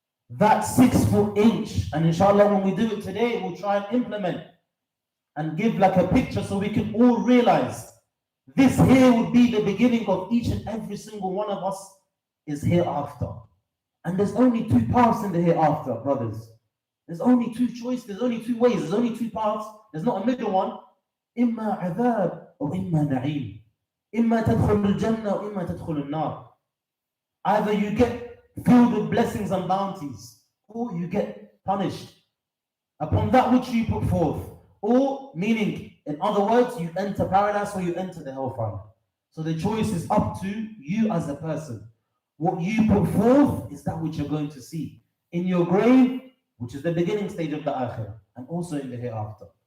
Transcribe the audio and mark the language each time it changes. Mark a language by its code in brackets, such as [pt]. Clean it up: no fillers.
[en] That 6 foot inch, and inshallah when we do it today, we'll try and implement and give like a picture so we can all realize this here would be the beginning of each and every single one of us is hereafter. And there's only 2 paths in the hereafter, brothers. There's only 2 choices, there's only 2 ways, there's only 2 paths. There's not a middle one. [ar] إما عذاب or إما نعيم. إما تدخل الجنة or إما تدخل النار. [en] Either you get filled with blessings and bounties, or you get punished upon that which you put forth. Or, meaning, in other words, you enter paradise or you enter the hellfire. So the choice is up to you as a person. What you put forth is that which you're going to see in your grave, which is the beginning stage of the akhirah, and also in the hereafter.